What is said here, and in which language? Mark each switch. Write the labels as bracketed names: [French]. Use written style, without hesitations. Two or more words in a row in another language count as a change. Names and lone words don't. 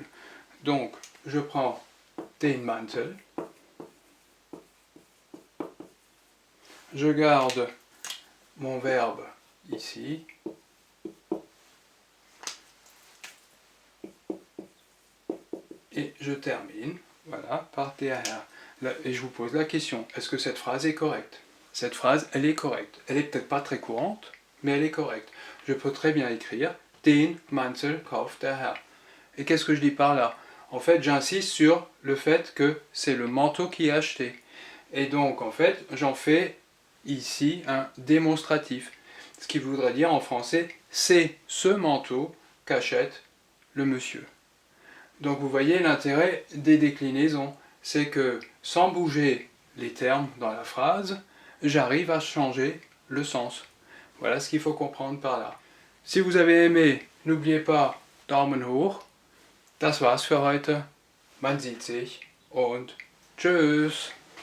[French] Donc, je prends [German] den Mantel, [French] je garde mon verbe ici, et je termine, voilà, par [German] der Herr. [French] Et je vous pose la question, est-ce que cette phrase est correcte? Cette phrase, elle est correcte. Elle n'est peut-être pas très courante, mais elle est correcte. Je peux très bien écrire [German] den Mantel kauft der Herr. [French] Et qu'est-ce que je dis par là? En fait, j'insiste sur le fait que c'est le manteau qui est acheté. Et donc, en fait, j'en fais ici un démonstratif. Ce qui voudrait dire en français, c'est ce manteau qu'achète le monsieur. Donc vous voyez l'intérêt des déclinaisons. C'est que sans bouger les termes dans la phrase, j'arrive à changer le sens. Voilà ce qu'il faut comprendre par là. Si vous avez aimé, n'oubliez pas [German] Daumen hoch. Das war's für heute. Man sieht sich und tschüss.